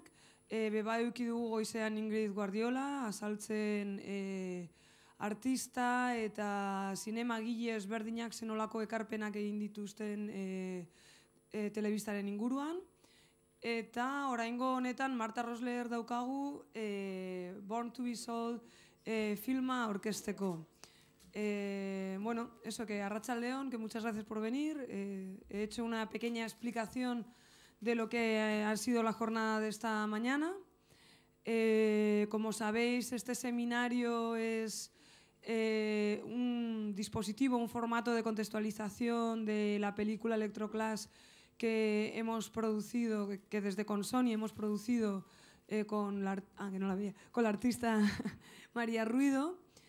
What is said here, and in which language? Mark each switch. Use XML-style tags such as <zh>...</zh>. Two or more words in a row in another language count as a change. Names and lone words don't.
<eu>Beba eduki dugu goizean Ingrid Guardiola, azaltzen artista eta zinemagile ezberdinak zen olako ekarpenak egin dituzten telebistaren inguruan. Eta oraingo honetan Marta Rosler daukagu Born to be Sold filma aurkezteko.</eu> <es>Bueno, eso, que arratsaldeon, que muchas gracias por venir. He hecho una pequeña explicación de lo que ha sido la jornada de esta mañana. Como sabéis, este seminario es un dispositivo, un formato de contextualización de la película Electroclash que hemos producido, que desde Consoni hemos producido con la artista María Ruido.</es>